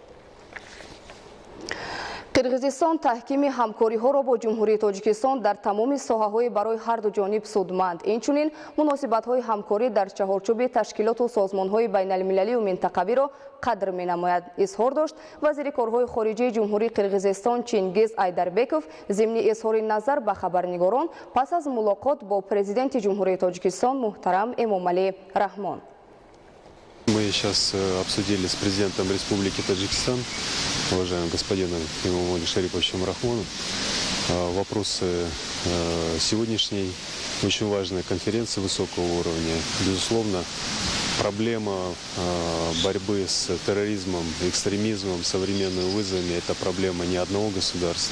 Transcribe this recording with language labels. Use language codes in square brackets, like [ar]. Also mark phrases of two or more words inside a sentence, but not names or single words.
[tg] Қирғизистон таҳкими ҳамкориҳоро бо ҷумҳурии Тоҷикистон дар тамоми соҳаҳои барои ҳарду ҷониб судманд, инчунин муносибатҳои ҳамкорӣ дар чаҳорчӯби ташкилоту созмонҳои байналмилалию минтақавиро қадр менамояд. Изҳор дошт вазири корҳои хориҷии ҷумҳурии Қирғизистон Чингиз Айдарбеков зимни изҳори назар ба хабарнигорон пас аз мулоқот бо президенти ҷумҳурии Тоҷикистон муҳтарам Эмомалӣ Раҳмон. [ru] Мы сейчас обсудили с президентом Республики Таджикистан, уважаемым господином Эмомалием Шариповичем Рахмоном, вопросы сегодняшней очень важной конференции высокого уровня. Безусловно, проблема борьбы с терроризмом, экстремизмом, современными вызовами – это проблема не одного государства.